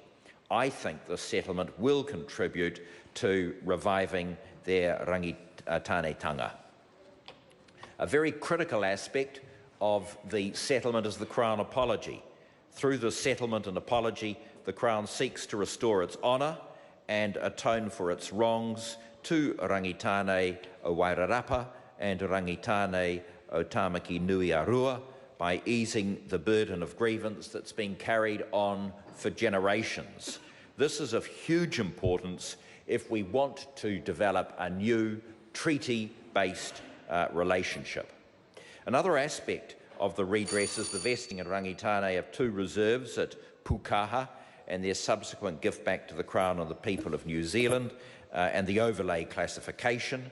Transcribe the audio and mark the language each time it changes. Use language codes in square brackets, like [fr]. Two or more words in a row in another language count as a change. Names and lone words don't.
[en] I think the settlement will contribute to reviving their Rangitāne-tanga. A very critical aspect of the settlement is the Crown apology. Through the settlement and apology, the Crown seeks to restore its honour and atone for its wrongs to Rangitāne o Wairarapa and Rangitāne o Tāmaki nui-ā-Rua by easing the burden of grievance that's been carried on for generations. This is of huge importance if we want to develop a new treaty-based relationship. Another aspect of the redress is the vesting in Rangitāne of 2 reserves at Pukaha and their subsequent gift back to the Crown and the people of New Zealand and the overlay classification.